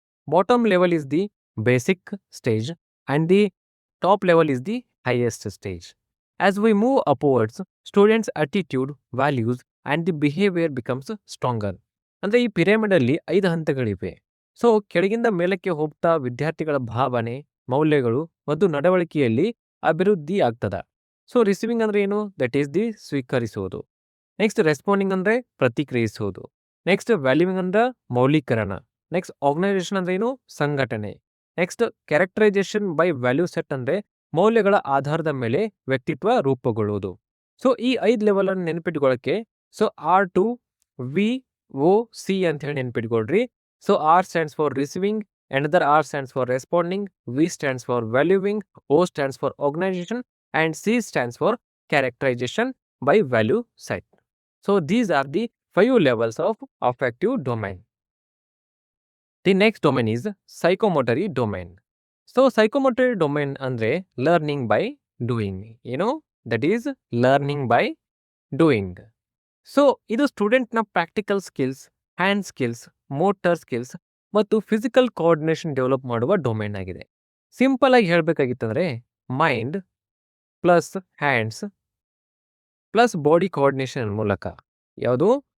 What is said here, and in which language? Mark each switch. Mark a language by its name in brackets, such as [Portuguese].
[English] Bottom level is the basic stage and the top level is the highest stage. As we move upwards, students' attitude, values and the behavior becomes stronger. [Kannada] ಅಂದರೆ ಈ pyramid ಅಲ್ಲಿ 5 ಹಂತಗಳಿವೆ. So ಕೆಳಗಿಂದ ಮೇಲಕ್ಕೆ ಹೋಗ್ತಾ ವಿದ್ಯಾರ್ಥಿಗಳ ಭಾವನೆ, ಮೌಲ್ಯಗಳು ಮತ್ತು ನಡವಳಿಕೆಯಲ್ಲಿ ಅಭಿವೃದ್ಧಿ ಆಗ್ತದ. ಸೊ ರಿಸೀವಿಂಗ್ ಅಂದ್ರೆ ಏನು? ದಟ್ ಈಸ್ ದಿ ಸ್ವೀಕರಿಸುವುದು. ನೆಕ್ಸ್ಟ್ ರೆಸ್ಪಾಂಡಿಂಗ್ ಅಂದ್ರೆ ಪ್ರತಿಕ್ರಿಯಿಸುವುದು. ನೆಕ್ಸ್ಟ್ ವ್ಯಾಲ್ಯೂವಿಂಗ್ ಅಂದ್ರೆ ಮೌಲ್ಯೀಕರಣ. ನೆಕ್ಸ್ಟ್ ಆರ್ಗನೈಸೇಷನ್ ಅಂದ್ರೆ ಏನು? ಸಂಘಟನೆ. Next characterisation by value set ಅಂದ್ರೆ ಮೌಲ್ಯಗಳ ಆಧಾರದ ಮೇಲೆ ವ್ಯಕ್ತಿತ್ವ ರೂಪುಗೊಳ್ಳುವುದು. ಸೊ ಈ 5 ಲೆವೆಲ್ ಅನ್ನು ನೆನಪಿಟ್ಕೊಳ್ಳೋಕೆ ಸೊ R2 VOC ಅಂತ ಹೇಳಿ ನೆನಪಿಟ್ಕೊಳ್ರಿ. [English] So R stands for receiving, another R stands for responding, V stands for valuing, O stands for organization, and C stands for characterization by value set. So these are the 5 levels of affective domain. The next domain is psychomotory domain. So psychomotory domain andre learning by doing. That is learning by doing. [Kannada] So ಇದು ಸ್ಟೂಡೆಂಟ್ನ practical skills, hand skills, motor skills ಮತ್ತು physical coordination develop ಮಾಡುವ domain ಆಗಿದೆ. Simple ಆಗಿ ಹೇಳಬೇಕಾಗಿತ್ತಂದ್ರೆ mind plus hands plus body coordination ಮೂಲಕ, ಯಾವುದು?